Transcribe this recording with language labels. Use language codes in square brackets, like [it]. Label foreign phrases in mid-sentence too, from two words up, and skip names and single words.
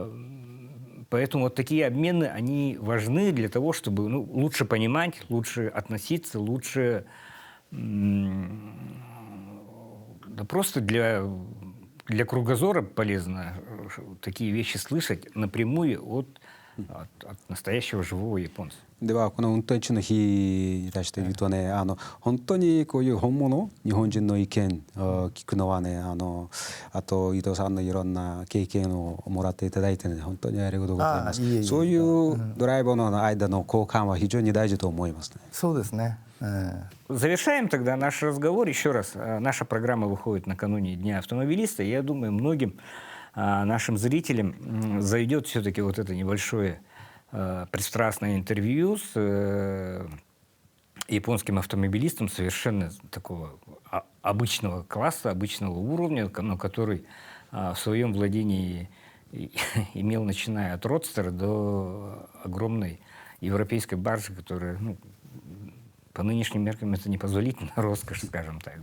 [ru] Поэтому вот такие обмены, они важны для того, чтобы лучше понимать, лучше относиться, лучше... Да просто для кругозора полезно такие вещи слышать напрямую от настоящего живого японца. [ja] ではこの運転中の日に対して言うとね、本当にこういう本物日本人の意見を聞くのはね、あと伊藤さんのいろんな経験をもらっていただいてね、本当にありがとうございます。そういうドライバーの間の交換は非常に大事と思いますね。そうですね。 [ru] Завершаем тогда наш разговор. Еще раз, наша программа выходит накануне Дня автомобилиста. Я думаю, многим нашим зрителям зайдет все-таки вот это небольшое пристрастное интервью с японским автомобилистом совершенно такого обычного класса, обычного уровня, но который в своем владении имел, начиная от родстера до огромной европейской баржи, которая, по нынешним меркам это непозволительная роскошь, скажем так.